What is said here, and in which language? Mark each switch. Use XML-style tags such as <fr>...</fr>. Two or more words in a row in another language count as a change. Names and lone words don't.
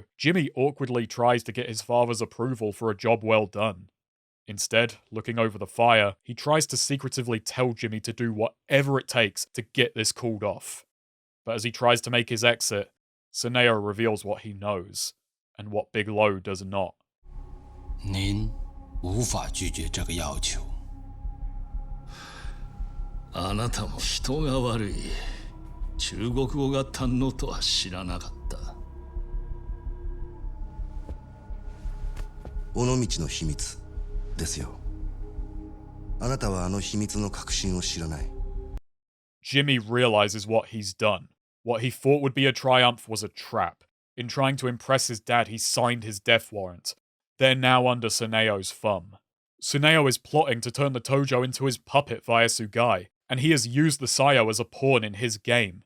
<en>Jimmy awkwardly tries to get his father's approval for a job well done. Instead, looking over the fire, he tries to secretively tell Jimmy to do whatever it takes to get this called off. But as he tries to make his exit, Suneo reveals what he knows, and what Big Lo does not.</en> <zh>您无法拒绝这个要求。</zh> <ja>あなたも人が悪い。中国語が堪能とは知らなかった。尾道の秘密ですよ。あなたはあの秘密の核心を知らない。</ja> <en>Jimmy realizes what he's done. What he thought would be a triumph was a trap. In trying to impress his dad, he signed his death warrant. They're now under Suneo's thumb. Suneo is plotting to turn the Tojo into his puppet via Sugai, and he has used the Saio as a pawn in his game.</en>